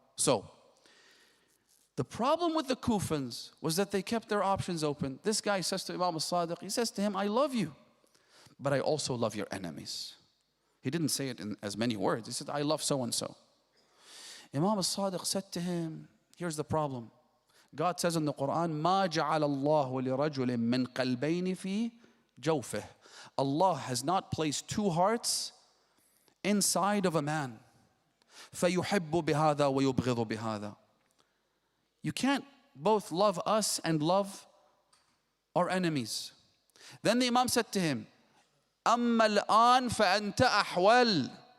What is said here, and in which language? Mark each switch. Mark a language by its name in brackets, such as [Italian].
[English] So, the problem with the Kufans was that they kept their options open. This guy says to Imam al-Sadiq, he says to him, I love you, but I also love your enemies. He didn't say it in as many words. He said, I love so-and-so. Imam al-Sadiq said to him, here's the problem. God says in the Quran, [Arabic] مَا جَعَلَ اللَّهُ لِرَجُلٍ مِّن قَلْبَيْنِ فِي جَوْفِهِ. [English] Allah has not placed two hearts inside of a man. [Arabic] فَيُحِبُّ بِهَذَا وَيُبْغِضُ بِهَذَا. [English] You can't both love us and love our enemies. Then the Imam said to him, [Arabic] أَمَّا الْآنْ فَأَنْتَ أَحْوَلْ.